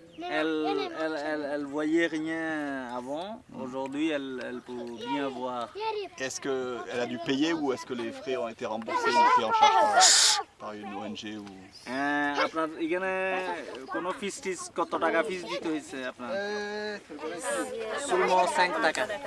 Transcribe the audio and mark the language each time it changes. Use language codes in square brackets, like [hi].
[fr] Elle voyait rien avant, aujourd'hui elle peut bien voir. Est-ce qu'elle a dû payer ou est-ce que les frais ont été remboursés ou pris en charge par une ONG ou... [bn] আপনার এখানে কোন ফিস কত টাকা ফিস দিতে হয়েছে আপনার? [fr] Seulement 5 টাকা।